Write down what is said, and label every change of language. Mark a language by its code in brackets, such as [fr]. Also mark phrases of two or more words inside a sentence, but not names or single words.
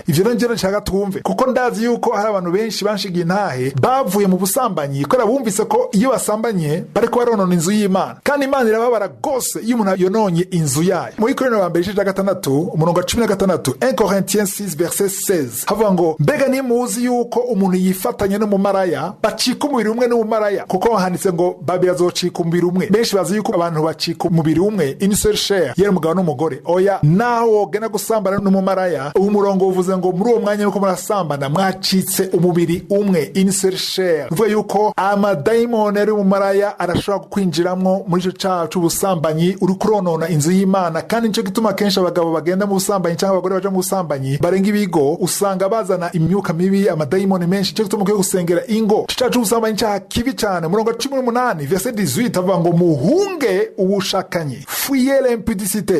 [rn] Ivyo rero njye nshaka twumve, kuko ndazi yuko hari abantu benshi banshigiye intahe bavuye mu busambanyi kubera bumvise ko iyo basambanye bariko baronona inzu y'Imana, kandi Imana irababara gose iyo umuntu yononye inzu yayo. Muri Korinto wa mbere igice ca 6 umurongo wa 16, 1 Corinthiens 6 verset 16 havuga ngo, mbega nimuzi yuko umuntu yifatanya n'umumaraya bacika umubiri umwe n'umumaraya? Kuko handitse ngo babiri azocika umubiri umwe. Benshi bazi yuko abantu bacika umubiri umwe, [fr] une seule chair, [rn] yari umugabo n'umugore. Oya, naho wogena gusambana n'umumaraya, uwo murongo uvuze ngo muri uwo mwanya yuko murasambana mwacitse umubiri umwe, [fr] une seule chair. [rn] Uvuga yuko amadayimoni ari umumaraya arashobora kwinjiramwo muri ico cyaha c'ubusambanyi uri kuronona inzu y'Imana. Kandi nico gituma kenshi abagabo bagenda mu busambanyi cyangwa abagore baje mu busambanyi barenga ibigo, usanga bazana imyuka mibi, amadayimoni menshi. Cyo gituma ukwiye gusengera ingo. Cyaha c'ubusambanyi cyaha kibi cyane. Umurongo wa 18 verset 18 avuga ngo, muhunge ubushakanyi, [fr] fuyez l'impudicité.